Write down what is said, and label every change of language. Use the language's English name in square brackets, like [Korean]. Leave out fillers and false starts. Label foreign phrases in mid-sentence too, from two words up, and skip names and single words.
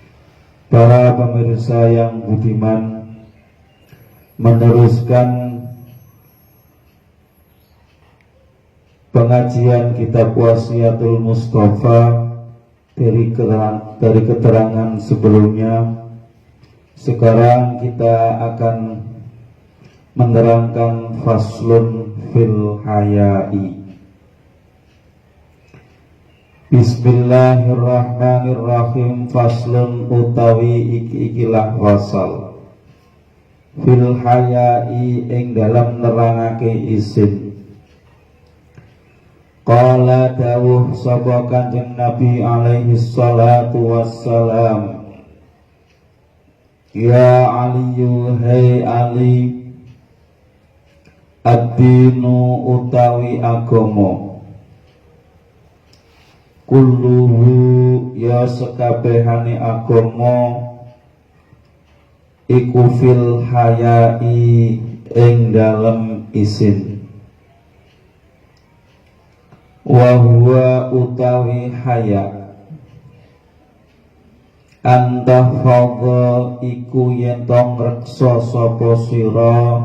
[Indonesian] Para pemirsa yang budiman, meneruskan pengajian kitab Wasiatul Mustafa dari keterangan sebelumnya. Sekarang kita akan menerangkan [Arabic] فصل في الحياء. Bismillahirrahmanirrahim. [Javanese] Faslun utawi ikilah wasal [Arabic] في الحياء [Javanese] ing dalam nerangake isin. Qala dawuh sapa Kanjeng Nabi [Arabic] عليه الصلاة والسلام, يا علي, [Javanese] hei Ali, ad-dinu utawi agama, kulluhu ya sekabehane agama, iku [Arabic] في الحياء [Javanese] ing dalem isin. [Arabic] وهو [Javanese] utawi haya, antahfadha iku yen to ngreksa sapa sira,